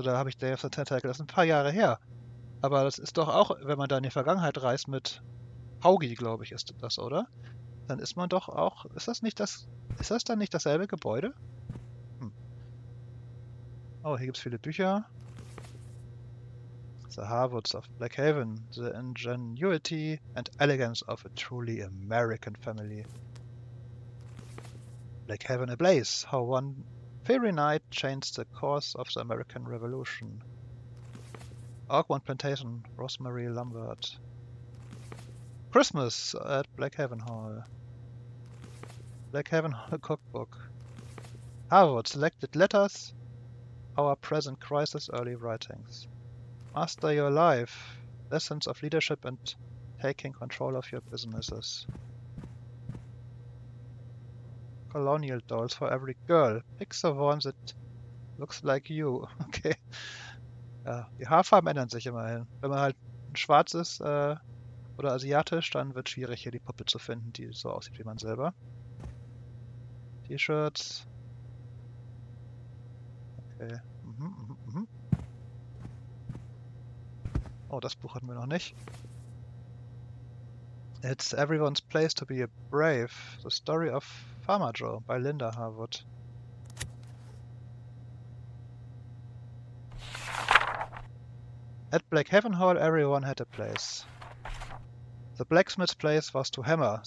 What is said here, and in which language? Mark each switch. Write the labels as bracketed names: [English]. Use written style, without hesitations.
[German] Oder habe ich Day of the Tentacle? Das ist ein paar Jahre her. Aber das ist doch auch, wenn man da in die Vergangenheit reist mit Haugi, glaube ich, ist das, oder? Dann ist man doch auch. Ist das dann nicht dasselbe Gebäude? Oh, hier gibt es viele Bücher. [English] The Harwoods of Blackhaven, the ingenuity and elegance of a truly American family. Blackhaven ablaze, how one fiery night changed the course of the American Revolution. Oakwood Plantation, Rosemary Lambert. Christmas at Blackhaven Hall. Blackhaven Hall Cookbook. Harwood selected letters, our present crisis early writings. Master your life. Lessons of leadership and taking control of your businesses. Colonial dolls for every girl. Pick the one that looks like you. Okay. [German] Ja, die Haarfarben ändern sich immerhin. Wenn man halt schwarz ist oder asiatisch, dann wird es schwierig, hier die Puppe zu finden, die so aussieht wie man selber. T-Shirts. [English] Okay. [German] Oh, das Buch hatten wir noch nicht. [English] It's Everyone's Place to be Brave. The Story of Farmer Joe by Linda Harwood. At Blackhaven Hall, everyone had a place. The blacksmith's place was to hammer.